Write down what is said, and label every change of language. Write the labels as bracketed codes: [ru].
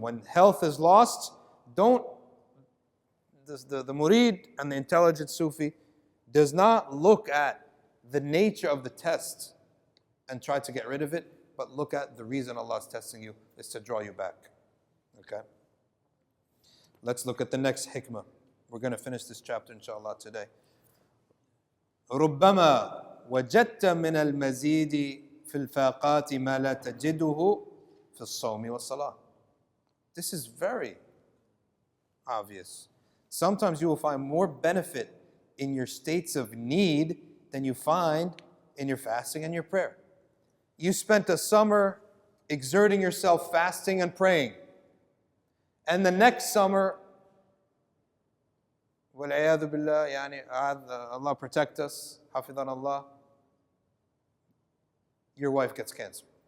[en] When health is lost, the murid and the intelligent Sufi does not look at the nature of the test and try to get rid of it, but look at the reason Allah is testing you is to draw you back. Okay? Let's look at the next hikmah. We're going to finish this chapter inshallah today. [ar] ربما وجدت من المزيد في الفاقات ما لا تجده في الصوم والصلاة. [en] This is very obvious. Sometimes you will find more benefit in your states of need than you find in your fasting and your prayer. You spent a summer exerting yourself fasting and praying. And the next summer, [ar] وَالْعِيَاذُ بِاللَّهِ, [en] Allah protect us, [ar] حَفِظَنَ [en] Allah, your wife gets cancer.